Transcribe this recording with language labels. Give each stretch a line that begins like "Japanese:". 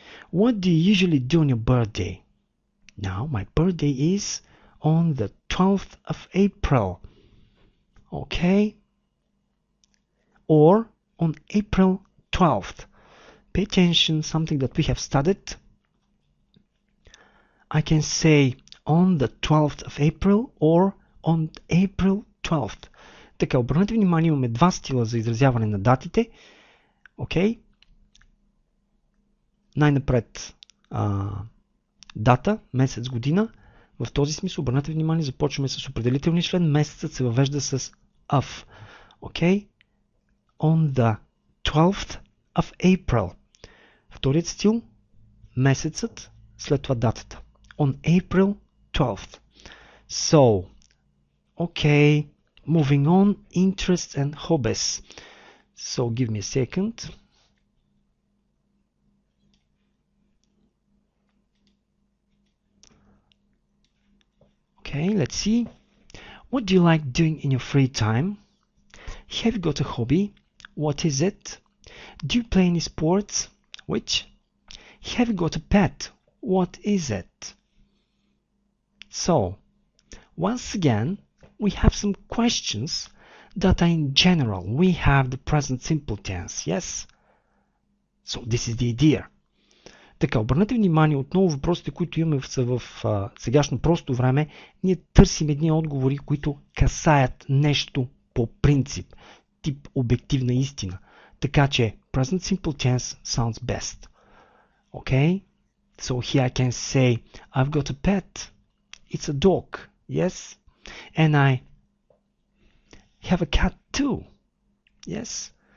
English: What do you usually do on your birthday? Now, my birthday is on the 12th of April. Okay? Or on April 12th. Pay attention, something that we have studied. I can say on the 12th of April or on April 12th.
Bulgarian: Така, обърнете внимание, имаме два стила за изразяване на датите. Окей? Най-напред дата, месец, година. В този смисъл, обърнете внимание, започваме с определителния член. Месецът се въвежда с of.
English: Окей? On the 12th of April.
Bulgarian: Вторият стил, месецът, след това датата.
English: On April 12th. So, okay, moving on, interests and hobbies. So, give me a second. Okay, let's see. What do you like doing in your free time? Have you got a hobby? What is it? Do you play any sports? Which? Have you got a pet? What is it? So, once again, we have some questions that are in general. We have the present simple tense, yes? So, this is the idea.
Bulgarian: Така, обърнете внимание, отново въпросите, които имаме в сегашно просто време, ние търсим едни отговори, които касаят нещо по принцип, тип обективна истина. Така че,
English: present simple tense sounds best. Okay? So here I can say, I've got a pet. It's a dog. Yes? And I have a cat too. Yes?